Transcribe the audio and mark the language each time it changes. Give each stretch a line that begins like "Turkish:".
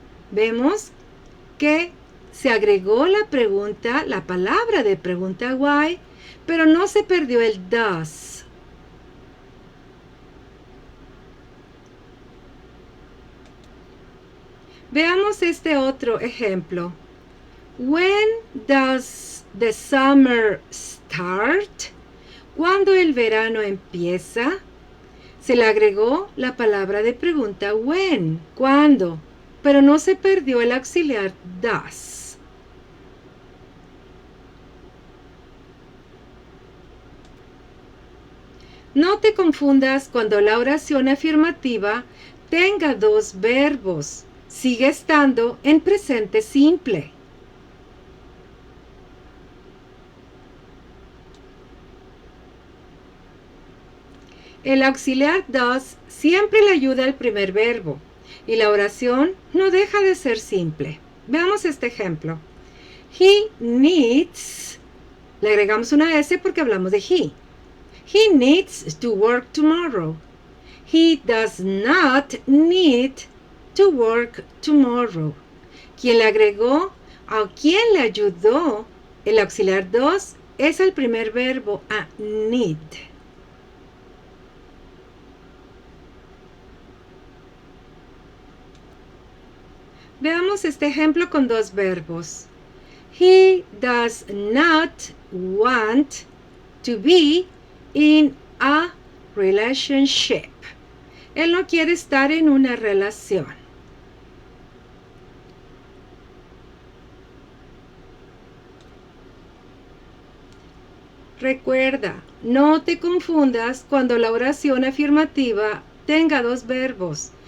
Spanish: Vemos que se agregó la palabra de pregunta why, pero no se perdió el does. Veamos este otro ejemplo.
English: When does the summer start?
Spanish: ¿Cuándo el verano empieza? Se le agregó la palabra de pregunta when, ¿cuándo? Pero no se perdió el auxiliar does. No te confundas cuando la oración afirmativa tenga dos verbos. Sigue estando en presente simple. El auxiliar does siempre le ayuda al primer verbo y la oración no deja de ser simple. Veamos este ejemplo.
English: He needs,
Spanish: le agregamos una S porque hablamos de he.
English: He needs to work tomorrow. He does not need to work tomorrow.
Spanish: Quien le agregó o quien le ayudó el auxiliar does es el primer verbo a need. Veamos este ejemplo con dos verbos.
English: He does not want to be in a relationship.
Spanish: Él no quiere estar en una relación. Recuerda, no te confundas cuando la oración afirmativa tenga dos verbos.